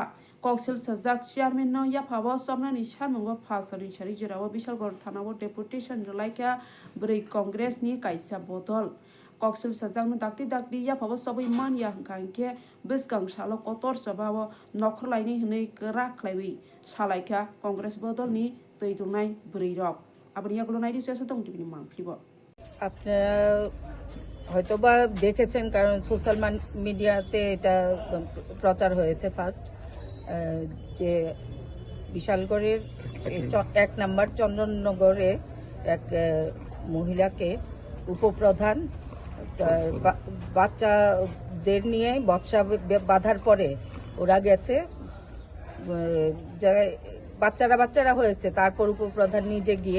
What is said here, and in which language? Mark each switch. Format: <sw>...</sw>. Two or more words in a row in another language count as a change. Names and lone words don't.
<trp>कौशल सजाक चेयारमेन नो याफाबो सबनानि सानमुंगो फासनि सारि जेरावो बिशालगढ़ थानाबो डेपुटेशन रलाइखा बुरै कांग्रेसनि काइसा बदल कौशल सजाक दाक्ति दाक्ति याफाबो सबै मानिया हंखांखे बिसगां सालो कतर सबाबो नखरलाइनि हनै राख्लाइबै सालाइखा कांग्रेस बदलनि दै दुंनाय बुरै रक आबनि यागुलो नाइदि सेस दं टिभिनि मांफ्रिबो</trp> <bn>আপনারা হয়তোবা দেখেছেন কারণ সোশ্যাল মিডিয়াতে এটা প্রচার হয়েছে ফার্স্ট যে বিশালগড়ের 1 নম্বর চন্দননগরে এক মহিলাকে উপপ্রধান বাচ্চাদের নিয়ে বৎসা বাঁধার পরে ওরা গেছে বাচ্চারা হয়েছে তারপর উপপ্রধান নিজে গিয়ে</bn>